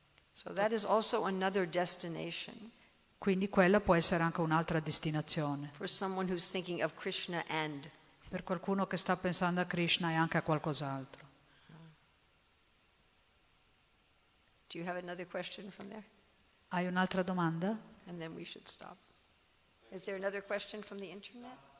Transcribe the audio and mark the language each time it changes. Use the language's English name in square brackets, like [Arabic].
[English] So that is also another destination [Italian] Quindi quella può essere anche un'altra destinazione. [English] for someone who's thinking of Krishna and. [Italian] Per qualcuno che sta pensando a Krishna e anche a qualcos'altro. [English] Do you have another question from there? [Italian] Hai un'altra domanda? [English] And then we should stop. Is there another question from the internet?